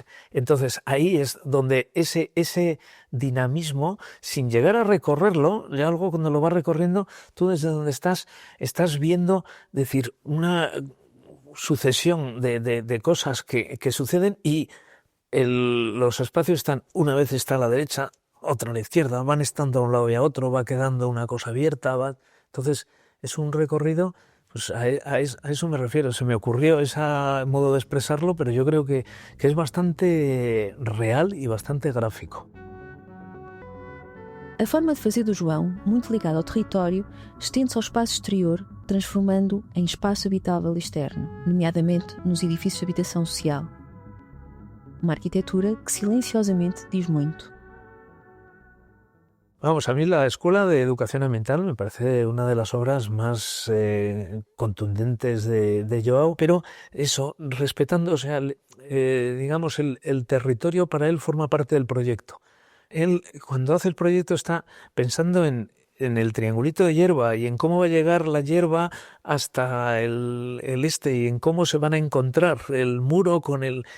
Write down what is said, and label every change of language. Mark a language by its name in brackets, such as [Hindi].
[Spanish] Entonces ahí es donde ese dinamismo, sin llegar a recorrerlo, ya algo cuando lo vas recorriendo, tú desde donde estás viendo, decir, una sucesión de cosas que suceden, y los espacios están, una vez está a la derecha, otra a la izquierda, van estando a un lado y a otro, va quedando una cosa abierta, entonces es un recorrido. Pues a eso me refiero, se me ocurrió ese modo de expresarlo, pero yo creo que es bastante real e bastante gráfico. [Portuguese] A forma de fazer do João, muito ligada ao território, estende-se ao espaço exterior, transformando-o em espaço habitável externo, nomeadamente nos edifícios de habitação social. Uma arquitetura que silenciosamente diz muito. [Spanish] Vamos, a mí la Escuela de Educación Ambiental me parece una de las obras más contundentes de João, pero eso, respetando, o sea, digamos, el territorio para él forma parte del proyecto. Él, cuando hace el proyecto, está pensando en el triangulito de hierba y en cómo va a llegar la hierba hasta el este, y en cómo se van a encontrar el muro con el...